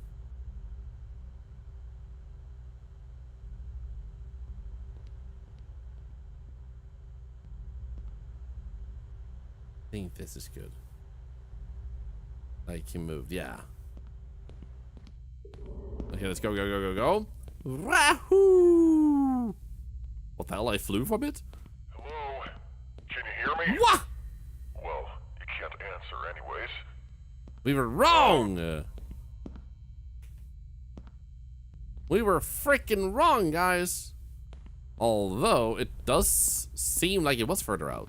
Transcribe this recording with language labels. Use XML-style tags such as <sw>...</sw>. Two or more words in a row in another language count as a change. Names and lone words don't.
<en>I think this is good. Like he moved, yeah. Okay, let's go, go, go, go, go. Rahoo! What the hell? I flew from it? Hello? Can you hear me? What? Well, you can't answer anyways. We were wrong! We were freaking wrong, guys. Although, it does seem like it was further out.</en>